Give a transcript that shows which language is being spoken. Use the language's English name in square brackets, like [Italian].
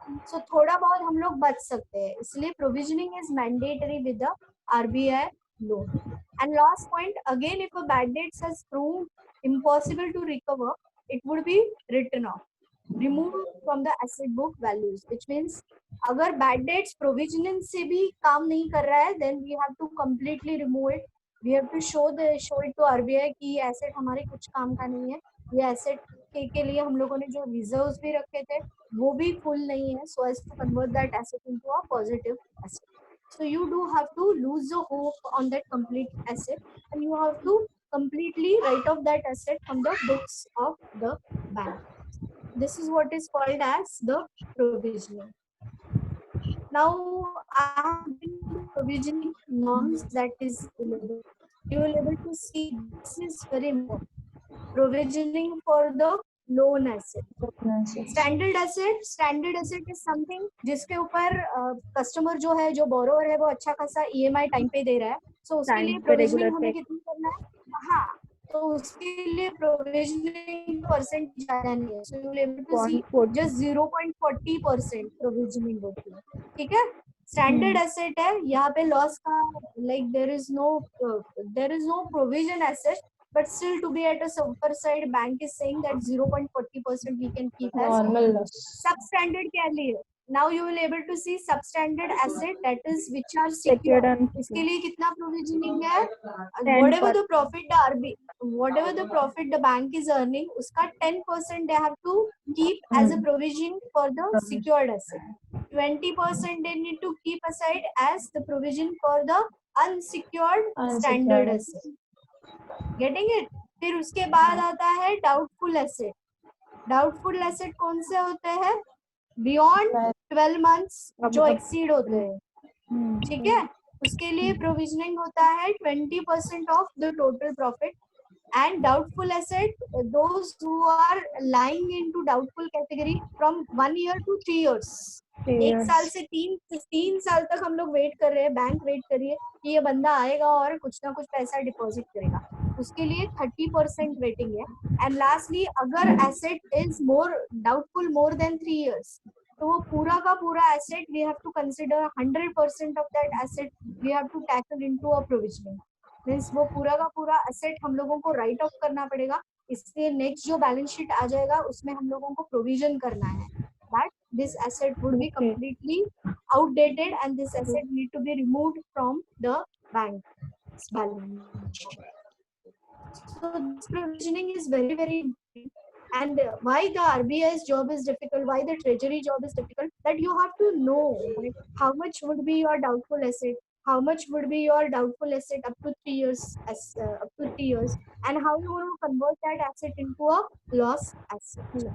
[Hindi] So थोड़ा बहुत हम लोग बच सकते हैं, इसलिए [English] provisioning is mandatory with the RBI loan. And last point, again, if a bad debt has proved impossible to recover, it would be written off, removed from the asset book values, which means [Hindi] अगर bad debts provisioning से भी काम नहीं कर रहा है, [English] then we have to completely remove it. We have to show it to RBI [Hindi] कि ये asset हमारे कुछ काम का नहीं है, ये asset के लिए हम लोगों ने जो reserves भी रखे थे वो भी full नहीं है, [English] so as to convert that asset into a positive asset. So you do have to lose the hope on that complete asset, and you have to completely write off that asset from the books of the bank. This is what is called as the provisioning. Now I have been provisioning norms that is available. You will able to see this is very important. Provisioning for the loan asset. Standard asset is something [Hindi] जिसके ऊपर customer जो है, जो borrower है, वो अच्छा खासा EMI time पे दे रहा है, so उसके लिए प्रोविजनिंग हमें कितनी करना है, हाँ, तो उसके लिए प्रोविजनिंग परसेंट ज्यादा नहीं है, [English] so you will able to see just 0.40% [Hindi] provisioning होती है. ठीक है. स्टैंडर्ड एसेट है, यहाँ पे लॉस का [English] like there is no provision asset, but still to be at a super side, bank is saying that 0.40% we can keep as normal loss. Substandard [Hindi] के लिए [English] now you will able to see substandard asset, that is which are secured. [Hindi] इसके लिए कितना provisioning है, [English] whatever the profit the bank is earning, [Hindi] उसका 10% [English] they have to keep as a provision for the secured asset. 20% they need to keep aside as the provision for the unsecured standard asset. Getting it? [Hindi] फिर उसके बाद आता है doubtful asset. Doubtful asset कौन से होते हैं, [English] beyond 12 months [Hindi] जो एक्सीड होते हैं. ठीक है. उसके लिए प्रोविजनिंग होता है [English] 20% of the total profit. And doubtful asset, those who are lying into doubtful category from 1 year to 3 years. [Hindi] 1 साल से 3 साल तक हम लोग वेट कर रहे हैं, बैंक वेट कर रही है कि ये बंदा आएगा और कुछ ना कुछ पैसा डिपॉजिट करेगा, उसके लिए 30% वेटिंग है. [English] and lastly, [Hindi] अगर [English] asset is doubtful more than 3 years, [Hindi] तो वो पूरा का पूरा asset [English] We have to consider 100% of that asset we have to tackle into a provisioning. [Hindi] Means वो पूरा का पूरा एसेट हम लोगों को राइट ऑफ करना पड़ेगा इसलिए नेक्स्ट जो बैलेंस शीट आ जाएगा उसमें हम लोगों को प्रोविजन करना है [English] that this asset would be Okay. completely outdated and this asset need to be removed from the bank's balance sheet. So this provisioning is very, very important. And why the RBI's job is difficult, why the treasury job is difficult, that you have to know like, how much would be your doubtful asset, how much would be your doubtful asset up to 3 years, up to 3 years, and how you want to convert that asset into a loss asset.